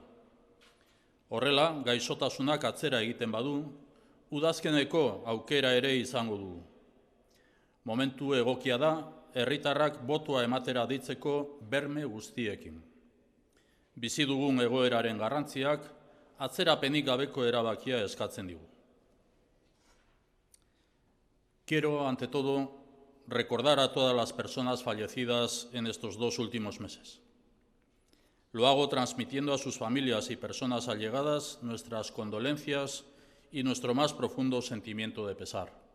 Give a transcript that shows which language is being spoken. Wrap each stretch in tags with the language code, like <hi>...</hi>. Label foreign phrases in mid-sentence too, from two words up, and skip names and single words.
<eu>Horrela, gaixotasunak atzera egiten badu, udazkeneko aukera ere izango dugu. Momentu egokia da, herritarrak botoa ematera deitzeko berme guztiekin. Bizi dugun egoeraren garrantziak, atzerapenik gabeko erabakia eskatzen digu.</eu> <es>Quiero, ante todo, recordar a todas las personas fallecidas en estos 2 últimos meses. Lo hago transmitiendo a sus familias y personas allegadas nuestras condolencias y nuestro más profundo sentimiento de pesar.</es>